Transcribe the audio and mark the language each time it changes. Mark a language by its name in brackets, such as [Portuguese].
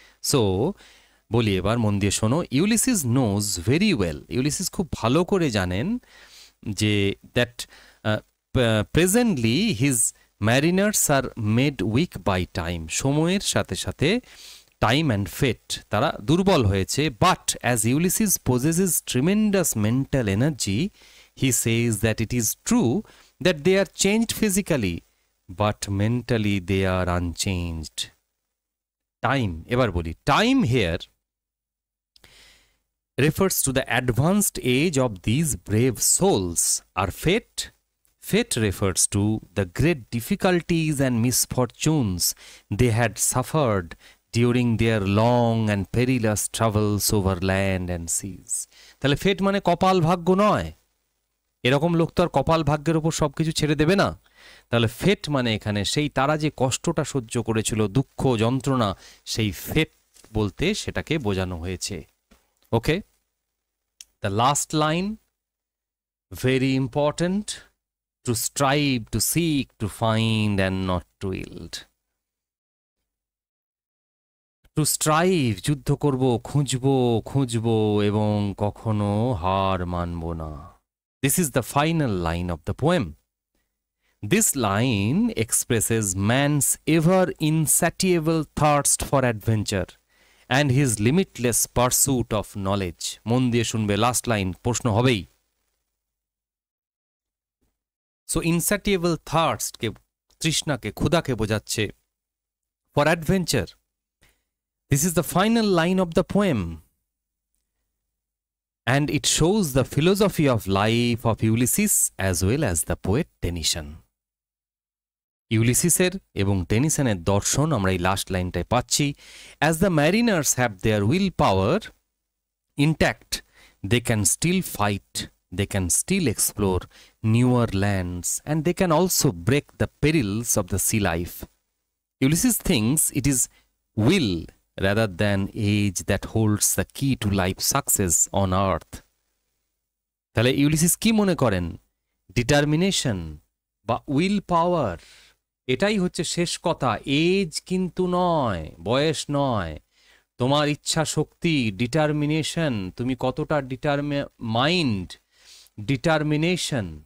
[Bangla] So বলি, এবার মন দিয়ে শোনো। [English] Ulysses knows very well, [Bangla] Ulysses খুব ভালো করে জানেন যে [English] that presently his mariners are made weak by time, [Bangla] সময়ের সাথে সাথে [English] time and fate, [Bangla] তারা দুর্বল হয়েছে। [English] But as Ulysses possesses tremendous mental energy, he says that it is true that they are changed physically, but mentally they are unchanged. Time, [Bangla] এবার বলি, [English] time here refers to the advanced age of these brave souls. Our fate refers to the great difficulties and misfortunes they had suffered during their long and perilous travels over land and seas. [Bangla] তাহলে ফেট মানে কপাল, ভাগ্য নয়। এরকম লোক তো আর কপাল ভাগ্যের উপর সবকিছু ছেড়ে দেবে না। তাহলে ফেট মানে এখানে সেই তারা যে কষ্টটা সহ্য করেছিল, দুঃখ যন্ত্রণা, সেই ফেট বলতে সেটাকে বোঝানো হয়েছে। [English] Okay, the last line very important, to strive, to seek, to find and not to yield. To strive, [Bangla] যুদ্ধ করব, খুঁজবো এবং কখনো হার মানব না। [English] This is the final line of the poem. This line expresses man's ever insatiable thirst for adventure and his limitless pursuit of knowledge. [Bangla] মন দিয়ে শুনবে, last line প্রশ্ন হবেই। সো [English] insatiable thirst [Bangla] কে তৃষ্ণাকে, ক্ষুধাকে বোঝাচ্ছে। [English] For adventure. This is the final line of the poem, and it shows the philosophy of life of Ulysses as well as the poet Tennyson. [Bangla] ইউলিসিসের এবং টেনিসনের দর্শন আমরা এই লাস্ট লাইনটায় পাচ্ছি। [English] As the mariners have their willpower intact, they can still fight, they can still explore newer lands, and they can also break the perils of the sea life. Ulysses thinks it is will rather than age that holds the key to life success on earth. [Bangla] তাহলে Ulysses কি মনে করেন? Determination বা will পাওয়ার, এটাই হচ্ছে শেষ কথা। Age কিন্তু নয়, বয়স নয়, তোমার ইচ্ছা শক্তি, ডিটারমিনেশন, তুমি কতটা মাইন্ড, ডিটারমিনেশন।